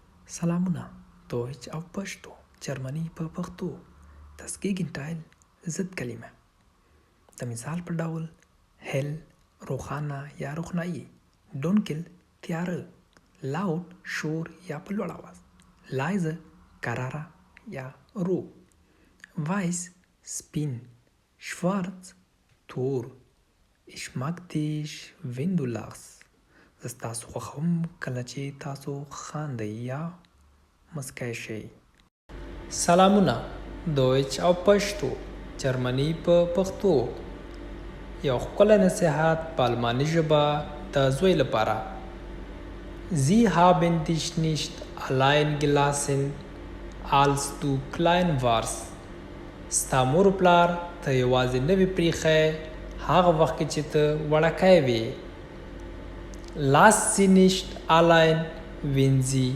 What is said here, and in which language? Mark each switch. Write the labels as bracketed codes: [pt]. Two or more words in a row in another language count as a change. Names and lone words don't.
[de] Salamuna, Deutsch auf Pashto, [ps] جرمني په پښتو. [de] Das Gegenteil [ps] ضد کلمه. د مثال په ډول hell روښانه یا روښنايي، dunkel تیاره، laut شور یا په لوړ آواز، leise کراره یا رو، weiß سپین، schwarz تور. [de] Ich mag dich wenn du lachst. [ps] زه ستاسو خوښوم کله چې تاسو خاندئ یا مسکی شئ. سلامونه، دویچ او پښتو، جرمني په پښتو. یو ښکلی نصیحت په الماني ژبه د زوی لپاره. [de] Sie haben dich nicht allein gelassen, als du klein warst. [ps] ستا مور و پلار ته یوازې نه وي پریښی هغه وخت کې چې ته وړکی وې. [de] Lass sie nicht allein, wenn sie